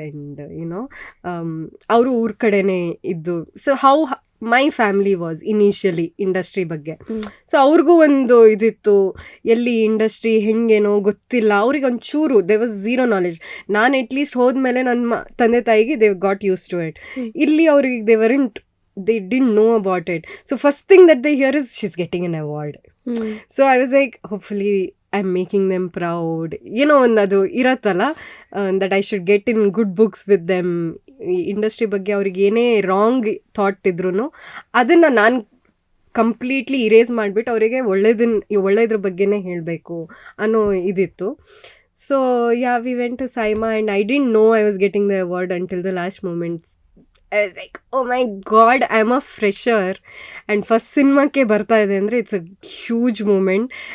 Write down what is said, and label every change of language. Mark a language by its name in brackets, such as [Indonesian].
[English] and you know [Kannada] ಅವರು ಊರ ಕಡೆನೇ ಇದ್ದು. [English] So how my family was initially industry ಬಗ್ಗೆ. [Kannada] ಸೊ ಅವ್ರಿಗೂ ಒಂದು ಇದಿತ್ತು, ಎಲ್ಲಿ ಇಂಡಸ್ಟ್ರಿ ಹೆಂಗೇನೋ ಗೊತ್ತಿಲ್ಲ ಅವ್ರಿಗೆ ಒಂಚೂರು, [English] They was zero knowledge. [Kannada] ನಾನು ಅಟ್ಲೀಸ್ಟ್ ಹೋದ್ಮೇಲೆ ನನ್ನ ತಂದೆ ತಾಯಿಗೆ [English] They got use to it. [Kannada] ಇಲ್ಲಿ ಅವ್ರಿಗೆ [English] they didn't know about it. So first thing that they hear is she's getting an award. So I was like, hopefully I'm making them proud. You know, [Kannada] ಅದು ಇರತ್ತಲ್ಲ, [English] that I should get in good books with them. [Kannada] Industry ಬಗ್ಗೆ ಅವ್ರಿಗೆ ಏನೇ wrong thought ಇದ್ರೂ ಅದನ್ನು ನಾನು completely erase ಮಾಡಿಬಿಟ್ಟು ಅವರಿಗೆ ಒಳ್ಳೇದ್ರ ಬಗ್ಗೆನೇ ಹೇಳಬೇಕು ಅನ್ನೋ ಇದಿತ್ತು. [English] So yeah, we went to SIMA and I didn't know I was getting the award until the last moment. I was like, oh my god, I'm a fresher. [Kannada] And first ಸಿನಿಮಾಕ್ಕೆ ಬರ್ತಾ ಇದೆ ಅಂದರೆ [English] It's a huge moment.